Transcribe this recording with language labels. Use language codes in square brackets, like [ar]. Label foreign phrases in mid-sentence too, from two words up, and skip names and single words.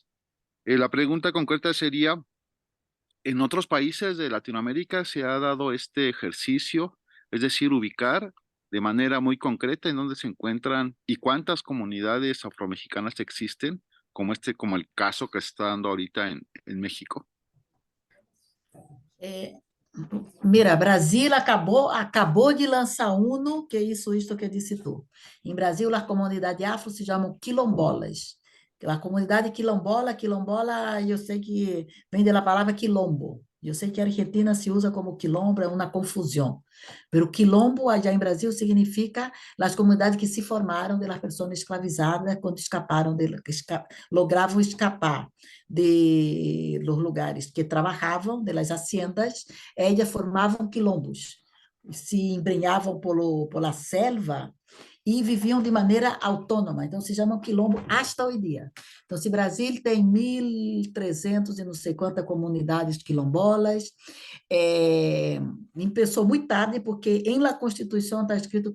[es] La pregunta concreta sería, ¿en otros países de Latinoamérica se ha dado este ejercicio? Es decir, ubicar de manera muy concreta en dónde se encuentran y cuántas comunidades afromexicanas existen, como el caso que se está dando ahorita en México. Mira, [pt] Brasil acabou de lançar uno, que é isto que disse tu. Em Brasil, as comunidades afro se chamam quilombolas. A comunidade quilombola, eu sei que vem da palavra quilombo. Eu sei que a Argentina se usa como quilombo, é uma confusão. Pero quilombo, allá em Brasil, significa as comunidades que se formaram de las pessoas escravizadas quando escaparam, logravam escapar de [es] los lugares [pt] que trabalhavam, [es] de las haciendas, [pt] elas formavam quilombos. Se embrenhavam pela selva e viviam de maneira autônoma. Então, se chamam quilombo hasta hoje dia. Então, se Brasil tem 1.300 e não sei quantas comunidades quilombolas, começou muito tarde, porque em la Constituição está escrito